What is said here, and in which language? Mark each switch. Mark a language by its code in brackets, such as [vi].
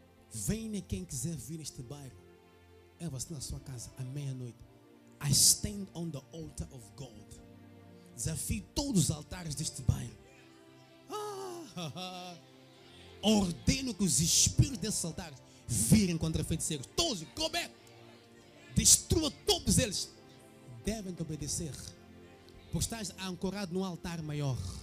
[pt] Venha quem quiser vir neste bairro. É você na sua casa à meia-noite. [en] I stand on the altar of God. [pt] Desafio todos os altares deste bairro. Ordeno que os espíritos desses altares virem contra feiticeiros. Todos, coberto. Destrua todos eles. Devem te obedecer. Porque estás ancorado num altar maior.